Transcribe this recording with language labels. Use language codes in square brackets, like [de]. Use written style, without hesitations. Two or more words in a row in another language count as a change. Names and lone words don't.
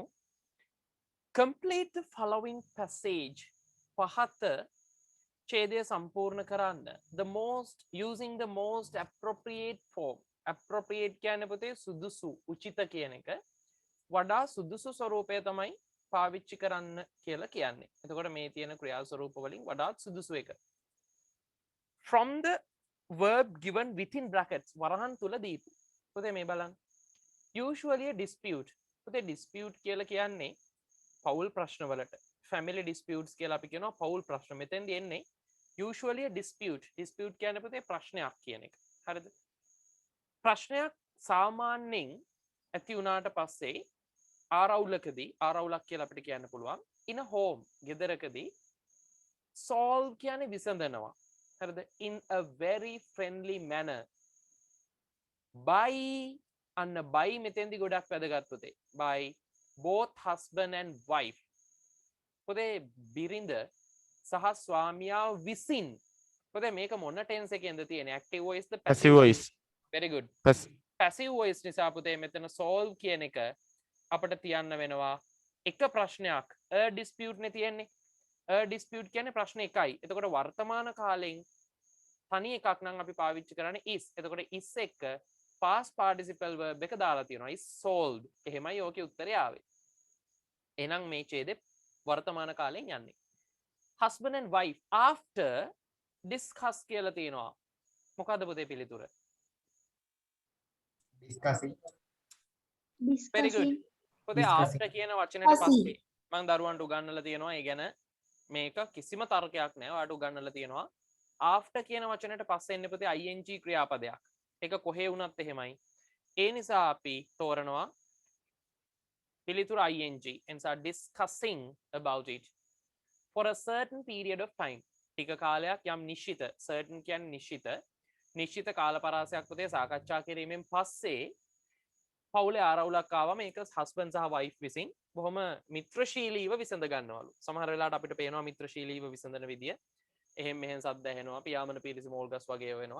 [en] Complete the following passage. [si] පහත ඡේදය සම්පූර්ණ කරන්න. [en] The most using the most appropriate form. [si] Appropriate කියන්නේ පුතේ සුදුසු, උචිත කියන එක. වඩා සුදුසු ස්වරූපය තමයි පාවිච්චි කරන්න කියලා කියන්නේ. එතකොට මේ තියෙන ක්‍රියා ස්වරූප වලින් වඩාත් සුදුසු එක. [en] From the verb given within brackets [si] වරහන් තුල දීපු. පුතේ මේ බලන්න. [en] Usually a dispute. [si] පුතේ dispute කියලා කියන්නේ පෞල් ප්‍රශ්න වලට. [en] Family disputes [si] කියලා අපි කියනවා පෞල් ප්‍රශ්න. මෙතෙන්දී එන්නේ [en] usually a dispute. [si] Dispute කියන්නේ පුතේ ප්‍රශ්නයක් කියන එක. හරිද? ප්‍රශ්නයක් සාමාන්‍යයෙන් ඇති වුණාට පස්සේ ආරවුලකදී ආරවුලක් කියලා අපිට කියන්න පුළුවන්. [en] in a home [si] ගෙදරකදී solve කියන්නේ විසඳනවා. හරිද? [en] in a very friendly manner. [si] by අන්න by මෙතෙන්දී ගොඩක් වැදගත් පුතේ. [en] by both husband and wife. [si] පුතේ බිරිඳ සහ ස්වාමියා විසින්. පුතේ මේක මොන ටෙන්ස් එකෙන්ද තියෙන්නේ? [en] active voice [si] ද [en] passive voice very good. Pass- passive voice [si] නිසා පුතේ මෙතන solve කියන එක අපිට තියන්න වෙනවා එක ප්‍රශ්නයක්. [en] a dispute [si] නේ තියෙන්නේ. [en] a dispute [si] කියන්නේ ප්‍රශ්න එකයි. එතකොට වර්තමාන කාලෙන් තනි එකක් නම් අපි පාවිච්චි කරන්නේ is. එතකොට is එක [en] past participle verb [si] එක දාලා තියෙනවා. [en] is solved. [si] එහෙමයි ඕකේ උත්තරය ආවේ. එහෙනම් මේ ඡේදෙ වර්තමාන කාලෙන් යන්නේ. [en] husband and wife after discuss [si] කියලා තියෙනවා. මොකද්ද පුතේ පිළිතුර? ඩිස්කසින් [en] very good. [si] පුතේ after කියන වචනයට පස්සේ මම දරුවන්ට උගන්වලා තියෙනවා. ඒ ගැන මේක කිසිම තර්කයක් නැහැ. ඔයාලට උගන්වලා තියෙනවා. after කියන වචනයට පස්සේ එන්නේ පුතේ ing ක්‍රියාපදයක්. ඒක කොහේ වුණත් එහෙමයි. ඒ නිසා අපි තෝරනවා පිළිතුර ing. [en] එනිසා discussing about it for a certain period of time. [si] ටික කාලයක් යම් නිශ්චිත certain කියන්නේ නිශ්චිත නිශ්චිත කාල පරාසයක් පුතේ සාකච්ඡා කිරීමෙන් පස්සේ පවුලේ ආරවුලක් ආවම ඒක husband සහ wife විසින් බොහොම මිත්‍රශීලීව විසඳ ගන්නවලු. සමහර වෙලාවට අපිට පේනවා මිත්‍රශීලීව විසඳන විදිය. එහෙම මෙහෙම සද්ද ඇහෙනවා, පියාඹන පිරිසි මෝල් ගස් වගේ වෙනවා.